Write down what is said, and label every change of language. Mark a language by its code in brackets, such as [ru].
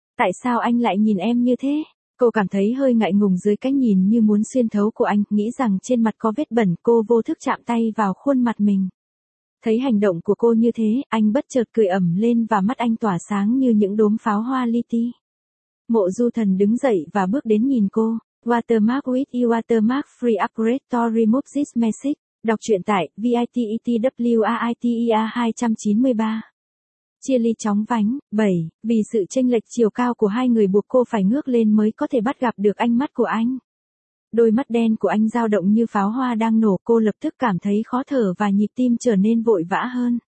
[vi] Tại sao anh lại nhìn em như thế? Cô cảm thấy hơi ngại ngùng dưới cái nhìn như muốn xuyên thấu của anh, nghĩ rằng trên mặt có vết bẩn, cô vô thức chạm tay vào khuôn mặt mình. Thấy hành động của cô như thế, anh bất chợt cười ẩm lên và mắt anh tỏa sáng như những đốm pháo hoa li ti. Mộ Du Thần đứng dậy và bước đến nhìn cô. [en] Watermark with you Watermark Free Upgrade to Remove This Message. [vi] Đọc truyện tại VITETWAITEA 293. Chia ly chóng vánh, 7, vì sự chênh lệch chiều cao của hai người buộc cô phải ngước lên mới có thể bắt gặp được ánh mắt của anh. Đôi mắt đen của anh dao động như pháo hoa đang nổ, cô lập tức cảm thấy khó thở và nhịp tim trở nên vội vã hơn.